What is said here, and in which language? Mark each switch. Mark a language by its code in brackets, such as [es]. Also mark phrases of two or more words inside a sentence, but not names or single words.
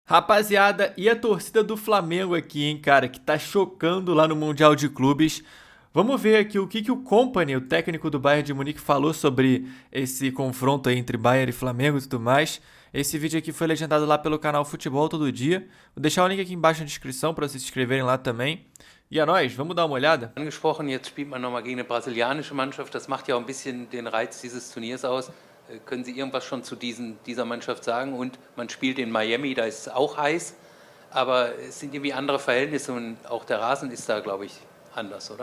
[pt] Rapaziada, e a torcida do Flamengo aqui, hein, cara, que tá chocando lá no Mundial de Clubes. Vamos ver aqui o que o Kompany, o técnico do Bayern de Munique, falou sobre esse confronto aí entre Bayern e Flamengo e tudo mais. Esse vídeo aqui foi legendado lá pelo canal Futebol Todo Dia. Vou deixar o link aqui embaixo na descrição para vocês se inscreverem lá também. E a nós, vamos dar uma olhada? [de] Angesprochen, jetzt spielt man nochmal gegen eine brasilianische Mannschaft. Das macht ja auch ein bisschen den Reiz dieses Turniers aus. Können Sie irgendwas schon zu dieser Mannschaft sagen? Und man spielt in Miami, da ist es auch heiß. Aber es sind irgendwie andere Verhältnisse und auch der Rasen ist da, glaube ich, anders, oder?